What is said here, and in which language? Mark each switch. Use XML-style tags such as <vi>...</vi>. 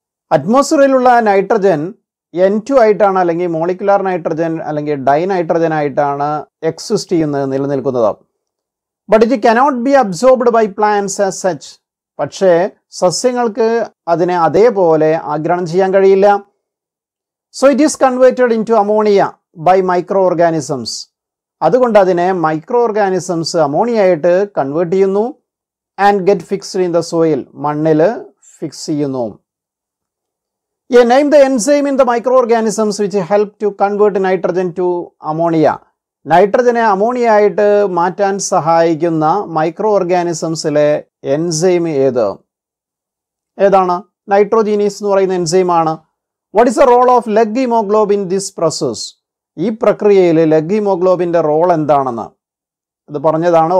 <ml>അറ്റ്മോസ്ഫിയറിലുള്ള nitrogen N2 ആയിട്ടാണ്, അല്ലെങ്കിൽ molecular nitrogen അല്ലെങ്കിൽ ഡൈനൈട്രജൻ ആയിട്ടാണ് എക്സിസ്റ്റ് ചെയ്യുന്നത്, നിലനിൽക്കുന്നത്.</ml> <en>But it cannot be absorbed by plants as such.</en> <ml>പക്ഷേ സസ്യങ്ങൾക്ക് അതിനെ അതേപോലെ ആഗിരണം ചെയ്യാൻ കഴിയില്ല.</ml> <en>So it is converted into ammonia by microorganisms.</en> <ml>അതുകൊണ്ട് അതിനെ മൈക്രോ ഓർഗാനിസംസ് അമോണിയ ആയിട്ട് കൺവേർട്ട് ചെയ്യുന്നു</ml> <en>and get fixed in the soil,</en> <ml>മണ്ണിൽ ഫിക്സ് ചെയ്യുന്നു.</ml> <en>Name the enzyme in the microorganisms which help to convert nitrogen to ammonia.</en> <ml>നൈട്രജനെ ammonia ആയിട്ട് മാറ്റാൻ സഹായിക്കുന്ന micro ഓർഗാനിസംസിലെ enzyme ഏതാണ്? നൈട്രോജീനീസ് എന്ന് പറയുന്ന എൻസൈമാണ്.</ml> <en>What is the role of leg haemoglobin this process?</en> <ml>ഈ പ്രക്രിയയിൽ ലെഗ് ഹീമോഗ്ലോബിൻ്റെ റോൾ എന്താണെന്ന് അത് പറഞ്ഞതാണ്.</ml>